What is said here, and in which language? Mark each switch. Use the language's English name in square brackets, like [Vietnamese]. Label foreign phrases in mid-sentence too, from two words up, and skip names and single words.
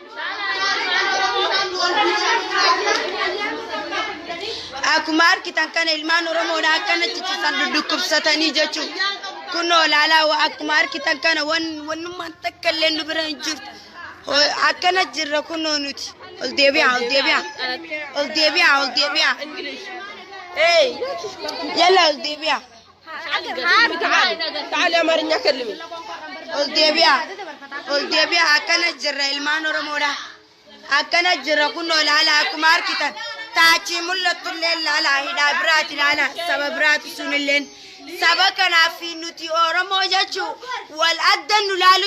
[Oromo] Akkuma argitan kana ilmaan Oromoodha akkanatti ciisan dudukkubsatanii jechuudha. Kun olaalaa akkuma argitan kana wannummaan takka illee nu bira hin jirtu. Akkana jirra kun nuti. Ol deebi'aa. Yalla ol deebi'aa. [Arabic] تعالي يا مارينيا كلمي [Oromo] ol deebi'aa akkana jirra ilmaan Oromoodha. Akkana jirra kun olaalaa akkuma argitan. Taachi mul'attu illee laalaa hidhaa biraati laalaa saba biraati sun illeen saba kanaaf nuti Oromoo jechuun wal adda nu laalu